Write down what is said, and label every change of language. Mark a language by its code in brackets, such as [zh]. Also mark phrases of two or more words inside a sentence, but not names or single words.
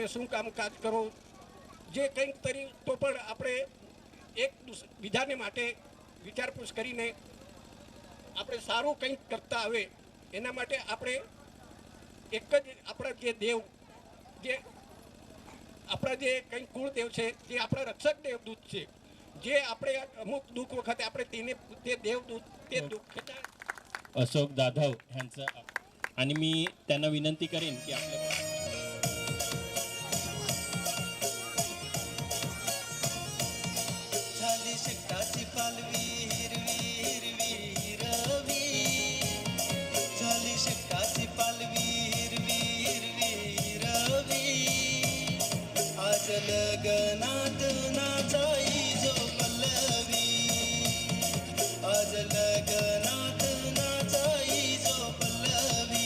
[gu] શું કામકાજ કરો જે કંઈક કરી તો પણ આપણે એક બીજાને માટે વિચારપૂછ કરીને આપણે સારું કંઈક કરતા આવે એના માટે આપણે એક જ આપણા જે દેવ જે આપણા જે કંઈ કુળદેવ છે જે આપણા રક્ષક દેવદૂત છે જે આપણે અમુક દુઃખ વખતે આપણે તે [mr] देवदूत ते दुःखाच्या अशोक जाधव यांचं आणि मी त्यांना विनंती करेन की आपल्या झाली शेताची पालवी हिरवी हिरवी हिरवी झाली शेताची पालवी हिरवी हिरवी हिरवी आज लगनात नाचाई जो पल्लवी आज लगनात नाचाई जो पल्लवी